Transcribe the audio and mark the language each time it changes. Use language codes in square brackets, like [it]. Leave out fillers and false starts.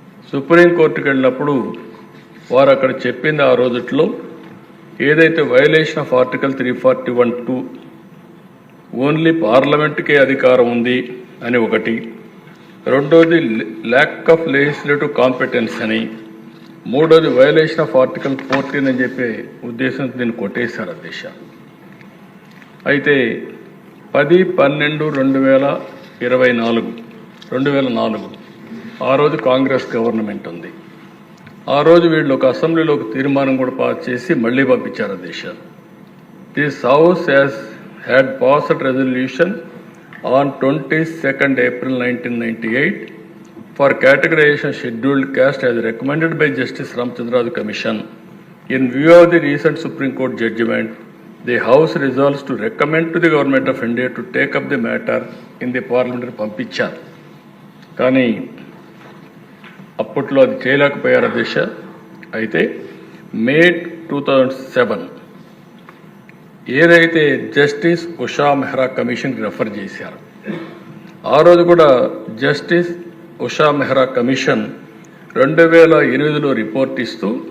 [te] సుప్రీంకోర్టుకి వెళ్ళినప్పుడు వారు అక్కడ చెప్పింది ఆ రోజుట్లో ఏదైతే [en] violation of article 341(2) only [te] పార్లమెంట్కే అధికారం ఉంది అని ఒకటి, రెండోది [en] lack of legislative competence [te] అని, మూడోది [en] violation of article 14 [te] అని చెప్పే ఉద్దేశంతో దీన్ని కొట్టేశారు అధ్యక్ష. అయితే 10/12/2004 ఆ రోజు కాంగ్రెస్ గవర్నమెంట్ ఉంది. ఆ రోజు వీళ్ళు ఒక అసెంబ్లీలో ఒక తీర్మానం కూడా పాస్ చేసి మళ్ళీ పంపించారు అధ్యక్ష. [en] this house had passed resolution on 22nd April 1998 for categorization scheduled caste as recommended by Justice Ramchandra Commission in view of the recent Supreme Court judgment the house resolves to recommend to the government of India to take up the matter in the parliament [te] పంపించారు. కానీ అప్పట్లో అది చేయలేకపోయారు అధ్యక్ష. అయితే మే 2007 ఏదైతే justice Usha Mehra కమిషన్కి refer చేశారు, ఆ రోజు కూడా justice Usha Mehra commission 2008లో report ఇస్తూ